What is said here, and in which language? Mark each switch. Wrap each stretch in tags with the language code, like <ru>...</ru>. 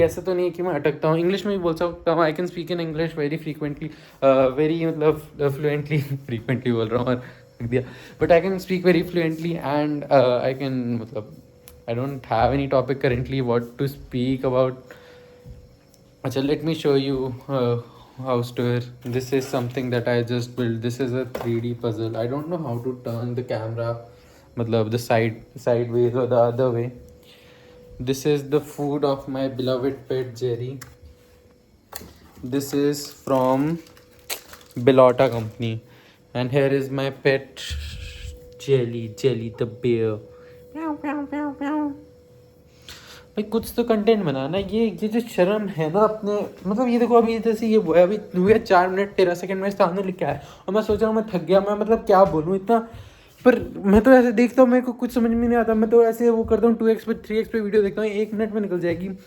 <hi>ऐसा तो नहीं है कि मैं अटकता हूँ। इंग्लिश में भी बोल सकता हूँ,</hi> <en>I can speak in English very frequently, very मतलब fluently frequently</en> <hi>बोल रहा हूँ और रख दिया।</hi> <en>But I can speak very fluently, and I can मतलब I don't have any topic currently what to speak about. अच्छा, let me show you house tour. This is something that I just built. This is a 3D puzzle. I don't know how to turn the camera, मतलब the sideways or the other way. This is the food of my beloved pet Jerry. This is from Bellotta company, and here is my pet Jelly the bear.</en> <hi>Meow meow meow meow. भाई कुछ तो content बनाना। ये जो शर्म है ना अपने, मतलब ये देखो अभी जैसे ये वो है, अभी हुए 4 मिनट 13 सेकंड में सामने लिखा है, और मैं सोच रहा हूँ मैं थक गया, मैं मतलब क्या बोलूँ इतना। पर मैं तो ऐसे देखता हूँ, मेरे को कुछ समझ में नहीं आता। मैं तो ऐसे वो करता हूँ 2x पे 3x पे वीडियो देखता हूँ, 1 मिनट में निकल जाएगी।</hi>